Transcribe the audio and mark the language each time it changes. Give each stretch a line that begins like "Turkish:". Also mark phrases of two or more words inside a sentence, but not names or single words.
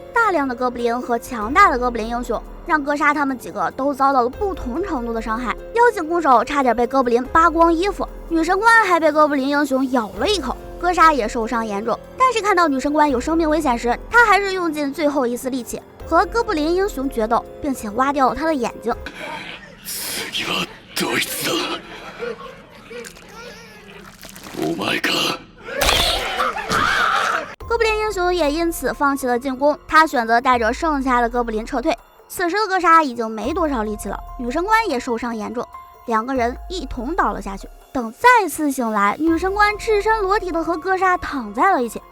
Chinese: 大量的哥布林和强大的哥布林英雄，让哥莎他们几个都遭到了不同程度的伤害。妖精弓手差点被哥布林扒光衣服，女神官还被哥布林英雄咬了一口，哥莎也受伤严重。但是看到女神官有生命危险时，她还是用尽最后一丝力气和哥布林英雄决斗，并且挖掉了他的眼睛。
Japanese: 次はどいつだ。お前か。
Chinese: 哥布林英雄也因此放弃了进攻，他选择带着剩下的哥布林撤退。此时的哥莎已经没多少力气了，女神官也受伤严重，2个人一同倒了下去。等再次醒来，女神官赤身裸体的和哥莎躺在了一起。